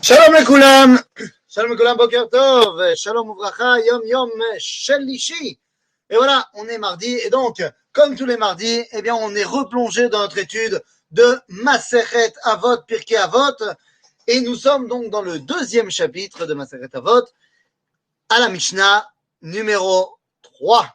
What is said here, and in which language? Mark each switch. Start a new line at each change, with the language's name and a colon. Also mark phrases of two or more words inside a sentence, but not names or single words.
Hebrew: שלום לכולם, שלום לכולם, בוקר טוב, שלום וברכה, יום יום שלישי.
French: Et voilà, on est mardi, et donc, comme tous les mardis, eh bien, on est replongé dans notre étude de Masechet Avot, Pirkei Avot, et nous sommes donc dans le deuxième chapitre de Masechet Avot, à la Mishnah numéro 3.